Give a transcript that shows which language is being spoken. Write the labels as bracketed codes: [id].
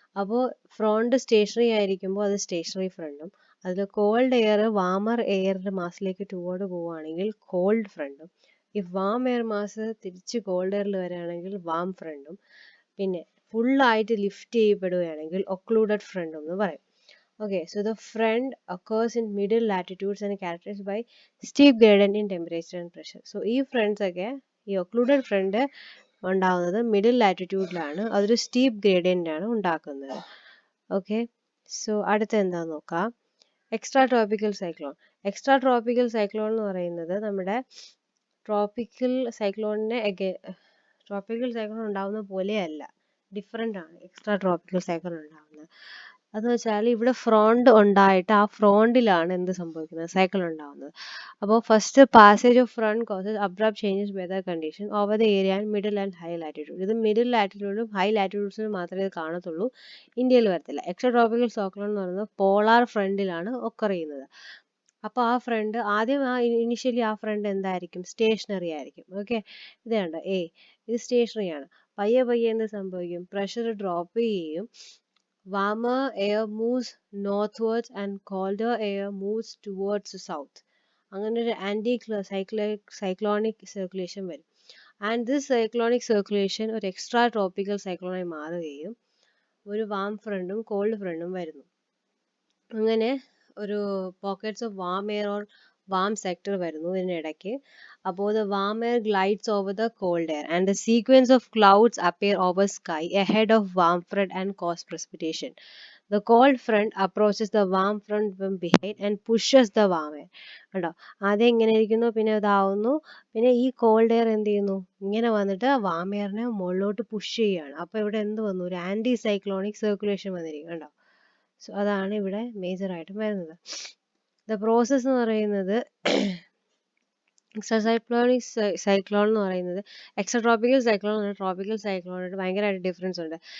[ml] അപ്പോൾ front stationery ആയിരിക്കുമ്പോൾ അത് സ്റ്റേഷനറി ഫ്രണ്ടും, അതിൽ കോൾഡ് എയർ വാമർ എയറിന്റെ മാസിലേക്ക് ടുവേർഡ് പോവുകയാണെങ്കിൽ കോൾഡ് ഫ്രണ്ടും, ഈ വാം എയർ മാസ് തിരിച്ച് കോൾഡ് എയറിൽ വരികയാണെങ്കിൽ വാം ഫ്രണ്ടും, പിന്നെ ഫുള്ളായിട്ട് ലിഫ്റ്റ് ചെയ്യപ്പെടുകയാണെങ്കിൽ ഒക്ലൂഡഡ് ഫ്രണ്ട് എന്ന് പറയും. [en] Okay, so the front occurs in middle latitudes and characterized by steep gradient in temperature and pressure. [ml] So ഈ ഫ്രണ്ട്സ് ഒക്കെ, ഈ ഒക്ലൂഡഡ് ഫ്രണ്ട് ഉണ്ടാകുന്നത് മിഡിൽ ലാറ്റിറ്റ്യൂഡിലാണ്, അതൊരു സ്റ്റീപ്പ് ഗ്രേഡിയൻ്റ് ആണ് ഉണ്ടാക്കുന്നത്. ഓക്കെ, സോ അടുത്ത എന്താന്ന് നോക്കാം. Extra tropical cyclone. Extra tropical cyclone എന്ന് പറയുന്നത് നമ്മുടെ ട്രോപ്പിക്കൽ സൈക്ലോണിനെ ട്രോപ്പിക്കൽ സൈക്ലോൺ ഉണ്ടാവുന്ന പോലെയല്ല, ഡിഫറെൻ്റ് ആണ് എക്സ്ട്രാ ട്രോപ്പിക്കൽ സൈക്ലോൺ ഉണ്ടാവുന്നത്. അതെന്ന് വെച്ചാൽ ഇവിടെ ഫ്രോണ്ട് ഉണ്ടായിട്ട് ആ ഫ്രോണ്ടിലാണ് എന്ത് സംഭവിക്കുന്നത്, സൈക്കിൾ ഉണ്ടാവുന്നത്. അപ്പോൾ [en] First passage of front causes abrupt changes weather condition over the area and middle and high latitude. [ml] ഇത് മിഡിൽ ലാറ്റിറ്റ്യൂഡും ഹൈ ലാറ്റിറ്റ്യൂഡ്സിലും മാത്രമേ ഇത് കാണത്തുള്ളൂ, ഇന്ത്യയിൽ വരത്തില്ല. എക്സ്ട്രാ ട്രോപ്പിക്കൽ സൈക്ലോൺ എന്ന് പറയുന്നത് പോളാർ ഫ്രണ്ടിലാണ് ഒക്കർ ചെയ്യുന്നത്. അപ്പോൾ ആ ഫ്രണ്ട് ആദ്യം ഇനിഷ്യലി ആ ഫ്രണ്ട് എന്തായിരിക്കും, സ്റ്റേഷനറി ആയിരിക്കും. ഓക്കെ, ഇത് കണ്ടോ, ഇത് സ്റ്റേഷനറി ആണ്. പയ്യെ പയ്യെ എന്ത് സംഭവിക്കും, പ്രഷർ ഡ്രോപ്പ് ചെയ്യും, [en] warmer air moves northwards and colder air moves towards the south. [ml] അങ്ങനെ ഒരു ആന്റി സൈക്ലോണിക് സർക്കുലേഷൻ വരും. ആൻഡ് ദിസ് സൈക്ലോണിക് സർക്കുലേഷൻ ഒരു എക്സ്ട്രാ ട്രോപ്പിക്കൽ സൈക്ലോണായി മാറുകയും ഒരു വാം ഫ്രണ്ടും കോൾഡ് ഫ്രണ്ടും വരുന്നു. അങ്ങനെ ഒരു pockets of warm air or warm sector വരുന്നു ഇതിനിടയ്ക്ക്. അപ്പോൾ [en] the warm air glides over the cold air and the sequence of clouds appear over sky ahead of warm front and cause precipitation. The cold front approaches the warm front from behind and pushes the warm air. [ml] കണ്ടോ, ആദ്യം ഇങ്ങനെ ഇരിക്കുന്നു, പിന്നെ ഇതാവുന്നു, പിന്നെ ഈ called air എന്ത് ചെയ്യുന്നു, ഇങ്ങനെ വന്നിട്ട് വാം എയറിനെ മുകളിലോട്ട് പുഷ് ചെയ്യുകയാണ്. അപ്പോൾ ഇവിടെ എന്ത് വന്നു, ഒരു ആന്റി സൈക്ലോണിക് സർക്കുലേഷൻ വന്നിരിക്കും. കണ്ടോ, സോ അതാണ് ഇവിടെ മേജർ ആയിട്ടും വരുന്നത്. ദ പ്രോസസ് എന്ന് പറയുന്നത് എക്സ്ട്രാ സൈക്ലോൺ എന്ന് പറയുന്നത് എക്സ്ട്രാ ട്രോപ്പിക്കൽ സൈക്ലോൺ ആണ്, ട്രോപ്പിക്കൽ സൈക്ലോണായിട്ട് ഭയങ്കരമായിട്ട് ഡിഫറൻസ് ഉണ്ട്.